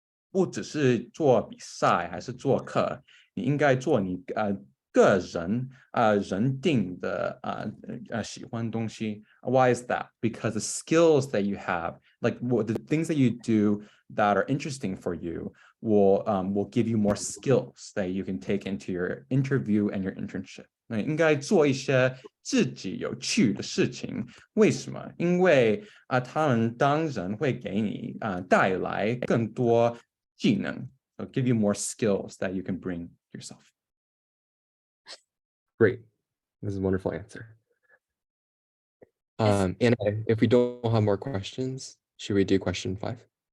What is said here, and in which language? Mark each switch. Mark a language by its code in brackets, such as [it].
[zh] 不只是做比赛还是做课，你应该做你个人人定的喜欢东西。 [en] Why is that? Because the skills that you have, like the things that you do that are interesting for you, will give you more skills that you can take into your interview and your internship. [zh] 应该做一些自己有趣的事情。为什么？因为他们当然会给你带来更多技能， [en] so give you more skills that you can bring yourself. Great. This is a wonderful answer. And if we don't have more questions, should we do question 5?